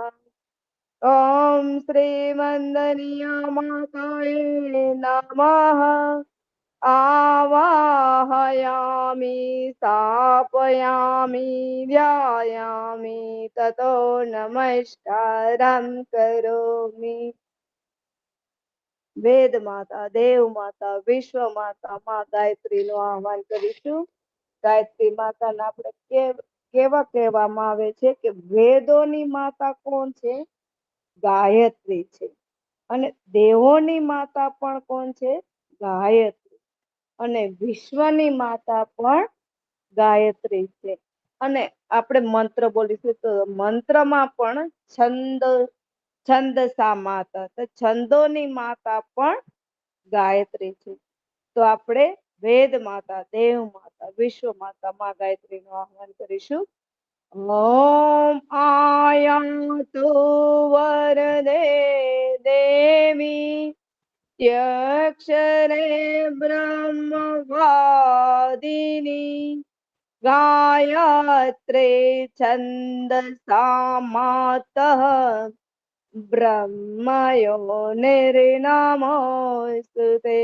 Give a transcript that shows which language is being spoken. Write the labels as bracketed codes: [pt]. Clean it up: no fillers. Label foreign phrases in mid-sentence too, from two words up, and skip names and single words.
[sa] ॐ श्रीवन्दनीया माताये नमः। आवाहयामि स्थापयामि ध्यायामि ततो नमस्कारं करोमि। [gu] વેદ માતા, દેવ માતા, વિશ્વ માતા માં ગાયત્રીનું આહ્વાન કરીશું। ગાયત્રી માતાને આપણે કેવા કહેવામાં આવે છે કે વેદોની માતા કોણ છે? ગાયત્રી છે। અને દેવોની માતા પણ કોણ છે? ગાયત્રી। અને વિશ્વની માતા પણ ગાયત્રી છે। અને આપણે મંત્ર બોલીશું તો મંત્રમાં પણ [sa] છંદસા માતા, [gu] તો છંદોની માતા પણ ગાયત્રી છે। તો આપણે વેદ માતા, દેવ માતા, વિશ્વ માતા માં ગાયત્રીનું આહ્વાન કરીશું। [sa] ॐ आयातु वरदे देवी यक्षरे ब्रह्मवादिनी गायत्रे छन्दसा मातः ब्रह्मयोनिर्नमोऽस्तुते।